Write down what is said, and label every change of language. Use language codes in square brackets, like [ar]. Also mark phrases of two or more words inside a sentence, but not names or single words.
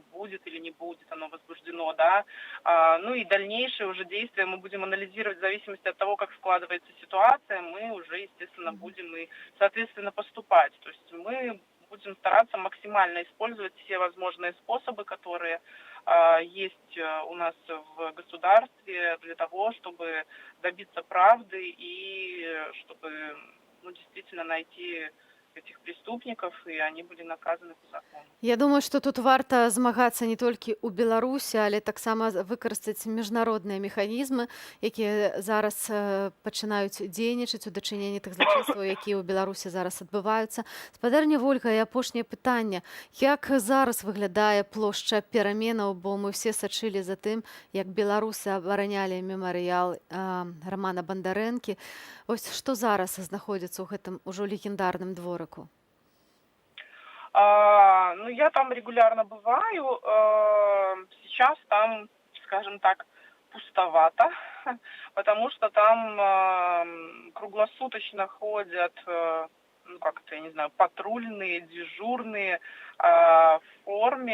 [ru] будет или не будет оно возбуждено, да, ну и дальнейшие уже действия мы будем анализировать в зависимости от того, как складывается ситуация, мы уже, естественно, будем и, соответственно, поступать, то есть мы будем стараться максимально использовать все возможные способы, которые есть у нас в государстве для того, чтобы добиться правды и чтобы, ну, действительно найти этих преступников, и они были наказаны по закону. [be] Я думаю, што тут варта змагацца не толькі ў Беларусі, але таксама выкарыстаць міжнародныя механізмы, якія зараз пачынаюць дзейнічаць у дачыненні тых злачынстваў, якія ў Беларусі зараз адбываюцца. Спадарня Вольга, і апошняе пытанне. Як зараз выглядае плошча пераменаў, бо мы ўсе сачылі за тым, як беларусы абаранялі мемарыял Романа Бандарэнкі. Вось што зараз знаходзіцца ў гэтым ужо легендарным дворыку? [ru] Ну, я там регулярно бываю. Сейчас там, скажем так, пустовато, потому что там круглосуточно ходят, ну, как это, я не знаю, патрульные, дежурные в форме.